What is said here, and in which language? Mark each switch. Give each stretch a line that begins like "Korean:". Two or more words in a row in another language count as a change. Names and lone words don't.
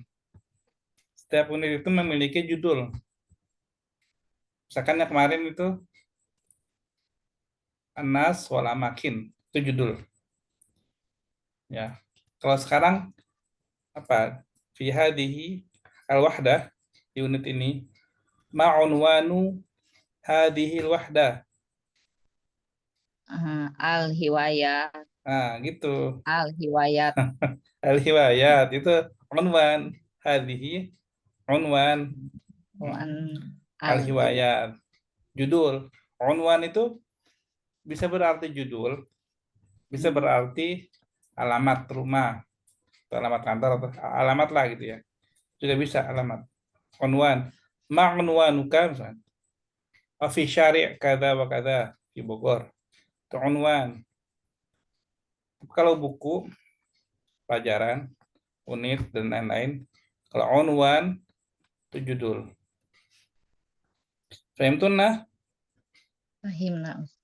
Indonesian: Setiap unit itu memiliki judul. Misalkan yang kemarin itu Anas wal amakin, itu judul. Ya. Kalau sekarang apa?
Arabic: في هذه الوحدة,
Indonesian: di unit ini
Arabic: ما عنوان هذه الوحدة. al-hiwayat.
Indonesian: Nah, gitu.
Arabic: Al-hiwayat.
Indonesian: Al-hiwayat itu unwan,
Arabic: هذه عنوان.
Indonesian: Al-hiwayat judul. Unwan itu bisa berarti judul, bisa berarti alamat rumah, atau alamat kantor, atau alamat lah gitu ya. Juga bisa alamat. Unwan. Ma'unwanuka misalnya.
Arabic: في شارع كذا وكذا di Bogor.
Indonesian: Itu unwan. Kalau buku, pelajaran, unit, dan lain-lain, kalau unwan itu judul.
Arabic: Fahimtunna? Fahimna.